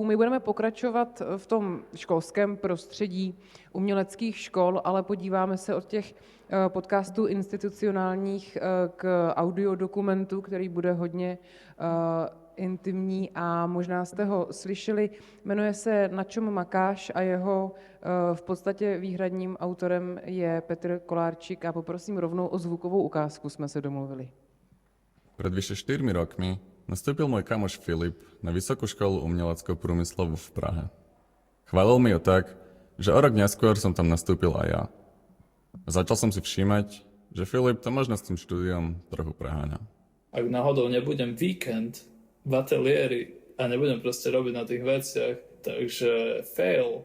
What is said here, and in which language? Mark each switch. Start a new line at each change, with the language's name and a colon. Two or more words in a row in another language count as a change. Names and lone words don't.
Czech: My budeme pokračovat v tom školském prostředí uměleckých škol, ale podíváme se od těch podcastů institucionálních k audiodokumentu, který bude hodně intimní a možná jste ho slyšeli. Jmenuje se Na čom makáš a jeho v podstatě výhradním autorem je Petr Kolárčik a poprosím rovnou o zvukovou ukázku, jsme se domluvili.
Slovak: Pred vyše 4 rokmi nastúpil môj kamoš Filip na Vysokú školu umeleckého průmyslu v Prahe. Chválil mi ho tak, že o rok neskôr som tam nastúpil aj ja. A začal som si všímať, že Filip to možno s tým štúdiom trochu preháňa. Ak náhodou nebudem víkend v ateliéri a nebudem proste robiť na tých veciach, takže fail.